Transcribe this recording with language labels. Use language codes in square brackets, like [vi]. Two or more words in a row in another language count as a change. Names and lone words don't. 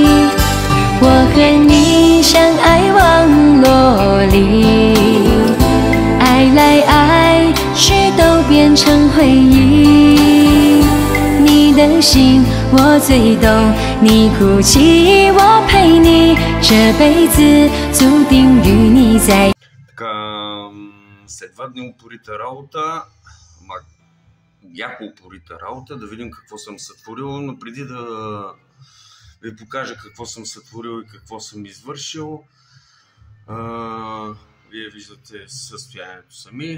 [zh] 我和你相爱网络里，爱来爱去都变成回忆。你的心我最懂，你哭泣我陪你，这辈子注定与你在。 [bg] Така, след 2 дни упорита работа, яко упорита работа, да видим какво съм сътворил, но преди да ви покажа какво съм сътворил и какво съм извършил, вие виждате състоянието сами.